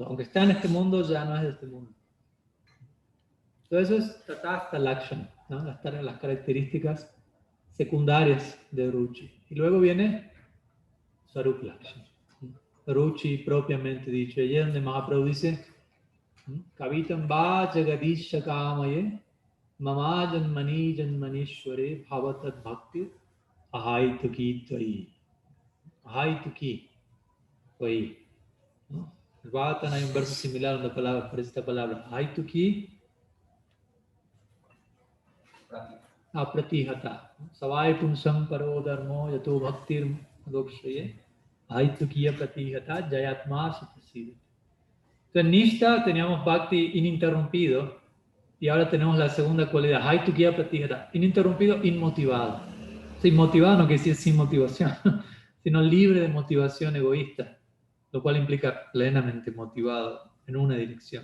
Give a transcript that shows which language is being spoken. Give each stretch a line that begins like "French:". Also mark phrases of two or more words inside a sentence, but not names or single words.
Spanish: Aunque está en este mundo, ya no es de este mundo. Entonces eso es
Sanskrit: Tatastha Lakshana,
Spanish: ¿no? Las características secundarias de Ruchi. Y luego viene
Sanskrit: Sarup Lakshana.
Spanish: Ruchi propiamente dicho. Allí donde Mahaprabhu dice,
Sanskrit: Kavitam va jagadisha kamaye mama janmani janmanishware bhavatat bhakti ahaituki tvai. Ahaituki tvai, ¿no?
Spanish: En el Bhagavatam hay un verso similar donde aparece esta palabra.
Sanskrit: Ahaituki apratihata. Savai punsam paro dharmo yato bhaktir adokshaye. Ahaituki apratihata jayatma suprasidati.
Spanish: Entonces, Nishta teníamos Bhakti ininterrumpido y ahora tenemos la segunda cualidad,
Sanskrit: Haitukiya Pratihata,
Spanish: ininterrumpido, inmotivado. O sea, inmotivado no quiere decir sin motivación, sino libre de motivación egoísta, lo cual implica plenamente motivado en una dirección.